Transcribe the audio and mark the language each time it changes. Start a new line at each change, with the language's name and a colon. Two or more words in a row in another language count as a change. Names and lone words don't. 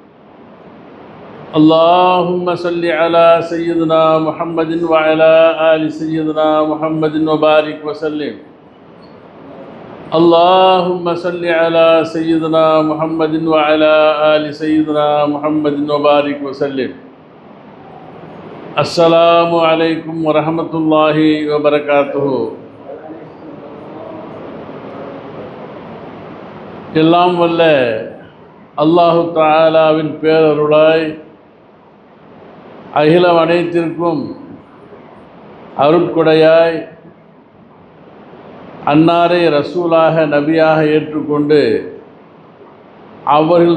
Arabic: اللهم صل على سيدنا محمد وعلى آل سيدنا محمد وبارك وسلم اللهم صل على سيدنا محمد وعلى آل سيدنا محمد وبارك وسلم السلام عليكم ورحمة الله وبركاته.
Tamil: எல்லாம் வல்ல அல்லாஹு தஆலாவின் பேரருளாய் அகிலம் அனைத்திற்கும் அருட்கொடையாய் அன்னாரை ரசூலாக நபியாக ஏற்றுக்கொண்டு அவர்கள்